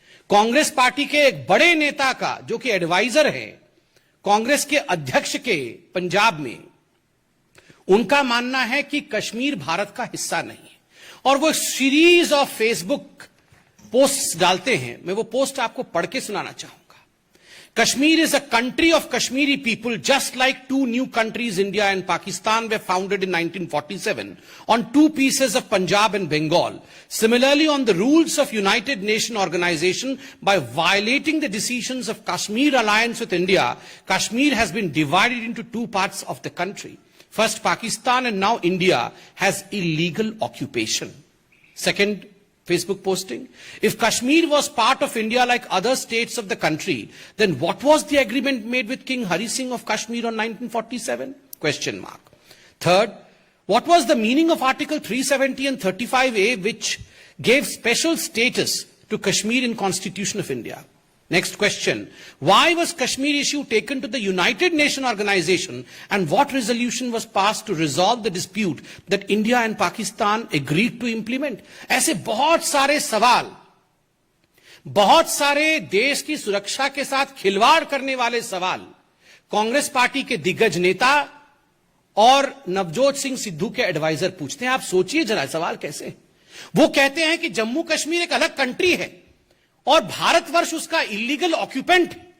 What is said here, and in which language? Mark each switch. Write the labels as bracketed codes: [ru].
[hi] Congress party के एक बड़े नेता का, जो कि एडवाइजर है कांग्रेस के अध्यक्ष के पंजाब में, उनका मानना है कि कश्मीर भारत का हिस्सा नहीं है। और वो [en] series of Facebook post [hi] डालते हैं, मैं वो पोस्ट आपको पढ़ के सुनाना चाहूंगा। [en] Kashmir is a country of Kashmiri people, just like two new countries, India and Pakistan, were founded in 1947 on two pieces of Punjab and Bengal. Similarly, on the rules of United Nations Organization, by violating the decisions of Kashmir alliance with India, Kashmir has been divided into two parts of the country. First Pakistan and now India has illegal occupation. Second Facebook posting: if Kashmir was part of India like other states of the country, then what was the agreement made with King Hari Singh of Kashmir on 1947? Question mark. Third, what was the meaning of Article 370 and 35A, which gave special status to Kashmir in Constitution of India? Next question: why was Kashmir issue taken to the United Nations Organization, and what resolution was passed to resolve the dispute that India and Pakistan agreed to implement? [hi] ऐसे बहुत सारे सवाल, बहुत सारे देश की सुरक्षा के साथ खिलवाड़ करने वाले सवाल कांग्रेस पार्टी के दिग्गज नेता और नवजोत सिंह सिद्धू के एडवाइजर पूछते हैं। आप सोचिए जरा सवाल कैसे। वो कहते हैं कि जम्मू कश्मीर एक अलग कंट्री है और भारतवर्ष उसका [en] Illegal occupant.